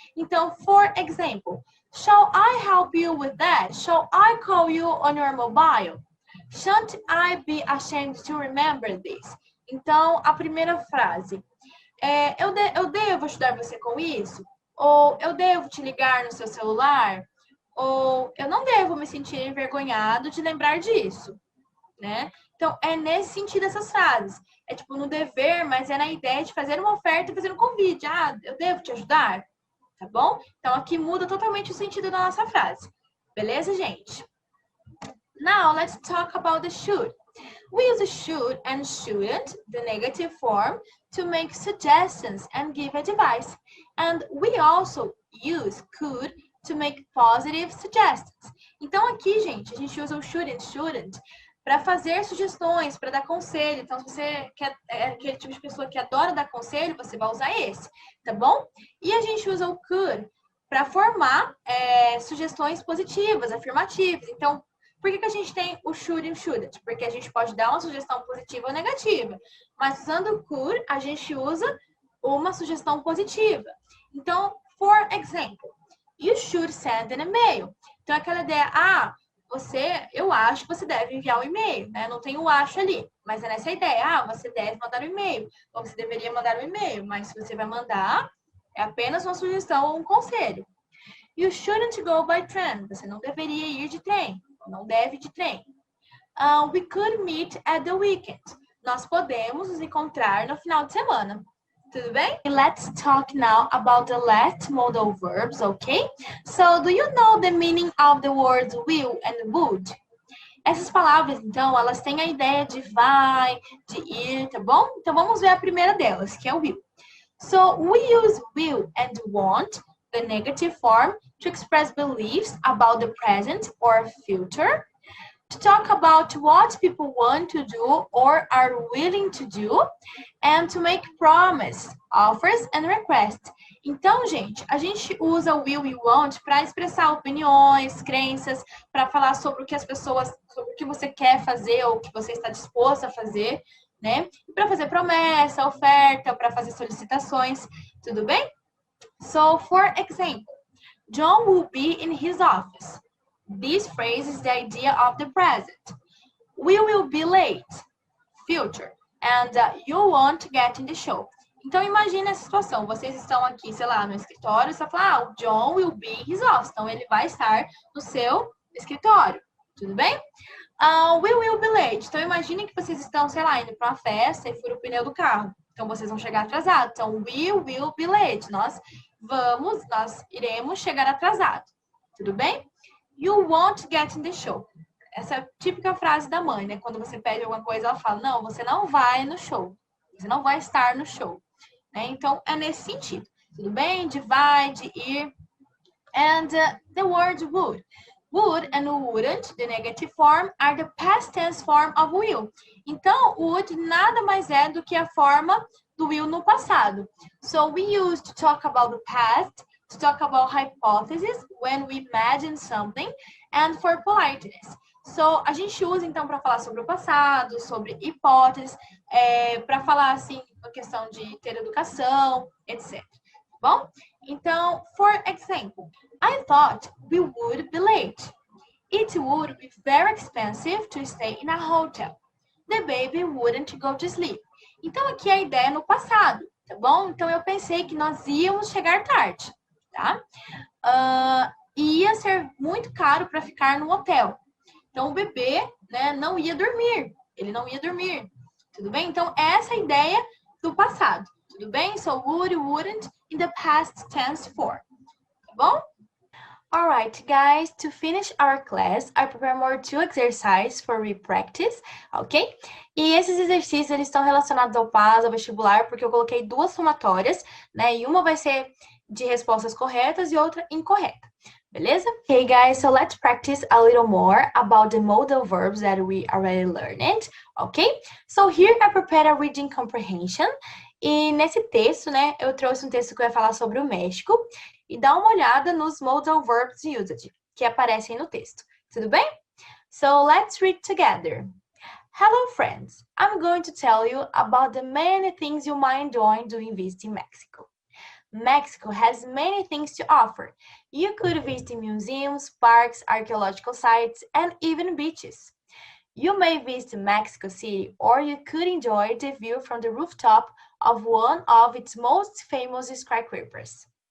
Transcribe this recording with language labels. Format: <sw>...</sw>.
<en>Então, for example, shall I help you with that? Shall I call you on your mobile? Shan't I be ashamed to remember this?</en> <pt>Então, a primeira frase. Eu devo ajudar você com isso? Ou eu devo te ligar no seu celular? Ou eu não devo me sentir envergonhado de lembrar disso, né? Então, é nesse sentido essas frases. É tipo no dever, mas é na ideia de fazer uma oferta e fazer um convite. Ah, eu devo te ajudar? Tá bom? Então, aqui muda totalmente o sentido da nossa frase. Beleza, gente?</pt> <en>Now, let's talk about the should. We use should and shouldn't, the negative form, to make suggestions and give advice. And we also use could to make positive suggestions.</en> <pt>Então, aqui, gente, a gente usa o should and shouldn't para fazer sugestões, para dar conselho. Então, se você é aquele tipo de pessoa que adora dar conselho, você vai usar esse, tá bom? E a gente usa o could para formar sugestões positivas, afirmativas. Então, por que a gente tem o should e o shouldn't? Porque a gente pode dar uma sugestão positiva ou negativa. Mas usando o could, a gente usa uma sugestão positiva.</pt> <en>Então, for example, you should send an email.</en> <pt>Então, aquela ideia, eu acho que você deve enviar um e-mail, né? Não tem o acho ali, mas é nessa ideia, você deve mandar um e-mail, ou você deveria mandar um e-mail, mas se você vai mandar, é apenas uma sugestão ou um conselho.</pt> <en>You shouldn't go by train.</en> <pt>Você não deveria ir de trem. Não deve de trem.</pt> <en>We could meet at the weekend.</en> <pt>Nós podemos nos encontrar no final de semana. Tudo bem?</pt> <en>Let's talk now about the last modal verbs, okay? So, do you know the meaning of the words will and would?</en> <pt>Essas palavras, então, elas têm a ideia de vai, de ir, tá bom? Então, vamos ver a primeira delas, que é o will.</pt> <en>So, we use will and want, the negative form, to express beliefs about the present or future, to talk about what people want to do or are willing to do, and to make promise, offers and requests.</en> <pt>Então, gente, a gente usa o will e want para expressar opiniões, crenças, para falar sobre o que as pessoas, sobre o que você quer fazer ou o que você está disposto a fazer, né? E para fazer promessa, oferta, para fazer solicitações, tudo bem?</pt> <en>So, for example, John will be in his office. This phrase is the idea of the present. We will be late, future, and you won't get in the show.</en> <pt>Então, imagine essa situação. Vocês estão aqui, sei lá, no escritório, você fala, o John</pt> <en>will be in his office.</en> <pt>Então, ele vai estar no seu escritório. Tudo bem?</pt> <en>We will be late.</en> <pt>Então, imagine que vocês estão, sei lá, indo para uma festa e fura o pneu do carro. Então, vocês vão chegar atrasados. Então,</pt> <en>we will be late.</en> <pt>Nós iremos chegar atrasados. Tudo bem?</pt> <en>You won't get in the show.</en> <pt>Essa é a típica frase da mãe, né? Quando você pede alguma coisa, ela fala, não, você não vai no show. Você não vai estar no show. Né? Então, é nesse sentido. Tudo bem? De vai, de ir.</pt> <en>And the word would. Would and wouldn't, the negative form, are the past tense form of will.</en> <pt>Então, would nada mais é do que a forma do will no passado.</pt> <en>So, we use to talk about the past, to talk about hypotheses when we imagine something, and for politeness.</en> <pt>So, a gente usa, então, para falar sobre o passado, sobre hipóteses, para falar, assim, a questão de ter educação, etc. Bom?</pt> <en>Então, for example, I thought we would be late. It would be very expensive to stay in a hotel. The baby wouldn't go to sleep.</en> <pt>Então, aqui a ideia é no passado, tá bom? Então, eu pensei que nós íamos chegar tarde, tá? Ia ser muito caro para ficar no hotel. Então, o bebê, né, não ia dormir. Ele não ia dormir. Tudo bem? Então, essa é a ideia do passado. Tudo bem?</pt> <en>So, would, wouldn't, in the past tense form.</en> <pt>Tá bom?</pt> <en>Alright, guys, to finish our class, I prepare more 2 exercises for re-practice, ok?</en> <pt>E esses exercícios, eles estão relacionados ao PAS, ao vestibular, porque eu coloquei 2 somatórias, né? E uma vai ser de respostas corretas e outra incorreta. Beleza?</pt> <en>Okay, guys, so let's practice a little more about the modal verbs that we already learned, okay? So here I prepared a reading comprehension.</en> <pt>E nesse texto, né, eu trouxe um texto que vai falar sobre o México. E dá uma olhada nos modal verbs used, que aparecem no texto. Tudo bem?</pt> <en>So, let's read together. Hello, friends. I'm going to tell you about the many things you might enjoy doing visiting Mexico. Mexico has many things to offer. You could visit museums, parks, archaeological sites, and even beaches. You may visit Mexico City, or you could enjoy the view from the rooftop of one of its most famous skyscrapers.</en>